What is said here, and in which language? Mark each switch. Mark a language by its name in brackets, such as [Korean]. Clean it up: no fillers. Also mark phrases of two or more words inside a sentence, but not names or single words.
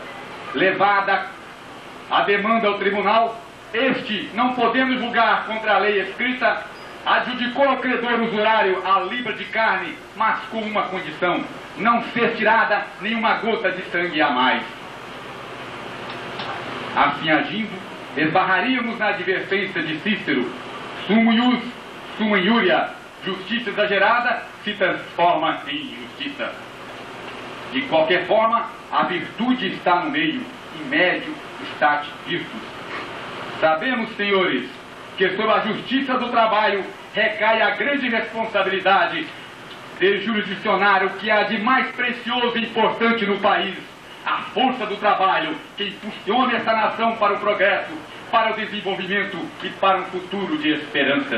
[Portuguese] Levada a demanda ao tribunal, este, não podendo julgar contra a lei escrita, adjudicou ao credor usurário a libra de carne, mas com uma condição: não ser tirada nenhuma gota de sangue a mais. Assim agindo, esbarraríamos na advertência de Cícero: [Latin] sumo ius, summa injuria, [Portuguese] justiça exagerada se transforma em injustiça. De qualquer forma, a virtude está no meio, e médio está virtus. Sabemos, senhores, que sobre a justiça do trabalho recai a grande responsabilidade de jurisdicionar o que há de mais precioso e importante no país, a força do trabalho que impulsiona essa nação para o progresso, para o desenvolvimento e para um futuro de esperanças.